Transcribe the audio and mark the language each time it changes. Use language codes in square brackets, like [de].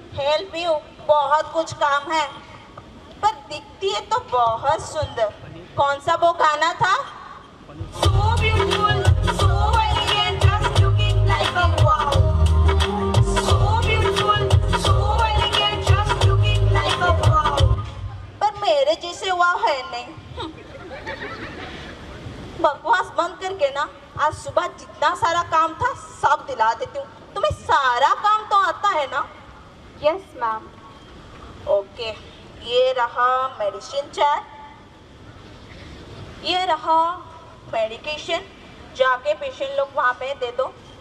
[hi] Help you, बहुत कुछ काम है, पर दिखती है तो बहुत सुंदर। कौन सा वो गाना था? [en] So beautiful, so elegant, just looking like a wow. So beautiful, so elegant, just looking like a wow. [hi] पर मेरे जैसे वाव है नहीं। बकवास बंद करके ना, आज सुबह जितना सारा काम था सब दिला देती हूँ। तुम्हें सारा काम तो आता है ना? [en] Yes, ma'am. [hi] ओके, ये रहा मेडिसिन चार्ट, ये रहा मेडिकेशन, जाके पेशेंट लोग वहाँ पे दे दो।